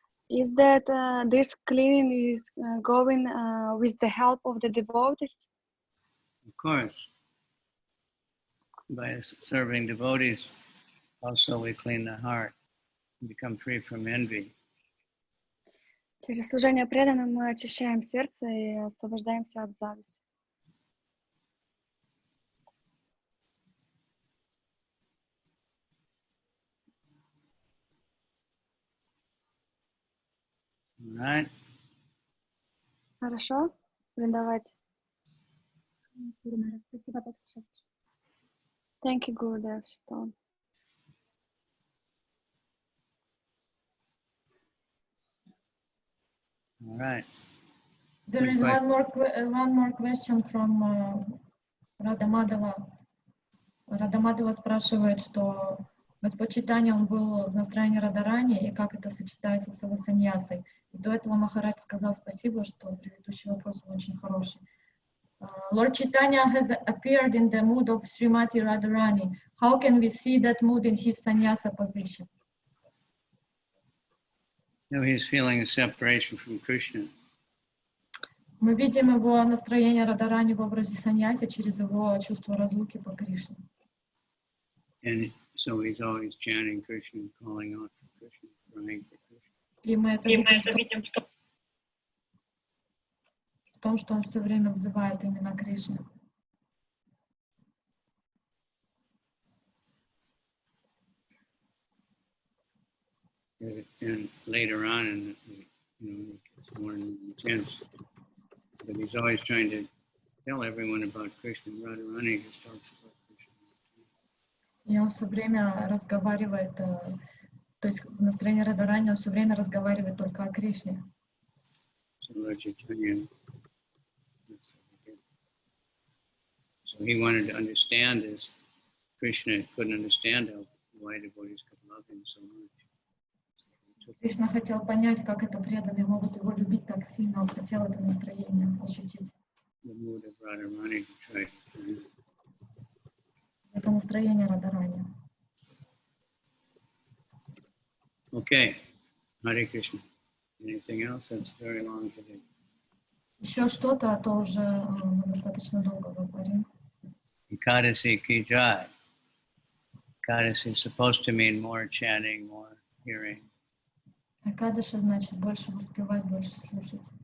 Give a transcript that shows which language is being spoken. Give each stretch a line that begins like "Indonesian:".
English: Is that this cleaning is going with the help of the devotees? Of course. By serving devotees, also we clean the heart and become free from envy.
Russian: Через служение преданным мы очищаем сердце и освобождаемся от зависти.
English: Right?
Russian: Хорошо? Давайте. Спасибо, доктор.
English: Thank you, Gurudev. All right. There is one more question from Радамадова.
Russian: Радамадова спрашивает, что Господь Чайтанья, он был в настроении Радарани, и как это сочетается с его саньясой. И до этого Махарадж сказал спасибо, что предыдущий вопрос очень хороший.
English: Lord Chaitanya has appeared in the mood of Srimati Radharani. How can we see that mood in his sannyasa position? No, he's feeling a separation from Krishna.
Russian: Мы видим его настроение Радарани в образе саньяси через его чувство разлуки по Кришне.
English: And so he's always chanting Krishna, calling out for Krishna, praying for Krishna.
Russian: И мы это видим в том, что он все время взывает именно Кришне.
English: And later on, it gets more intense. But he's always trying to tell everyone about Krishna. Radharani just talks about Krishna.
Russian: И он все время разговаривает, то есть в настроении Радарани он все время разговаривает только о Кришне.
English: So Lord Chaitanya, so he wanted to understand this. Krishna couldn't understand why devotees could love him so much.
Russian: Кришна хотел понять, как это преданные могут его любить так сильно, он хотел это настроение ощутить.
English: The mood of Radharani to try to
Russian: Это настроение Радарани.
English: Okay, Hare Krishna. Anything else? That's very long today.
Russian: Еще что-то, а то уже мы достаточно долго говорим.
Hindi: Ekadasi ki jai.
English: Ekadasi is supposed to mean more chanting, more hearing.
Russian: Экадаши значит больше воспевать, больше слушать.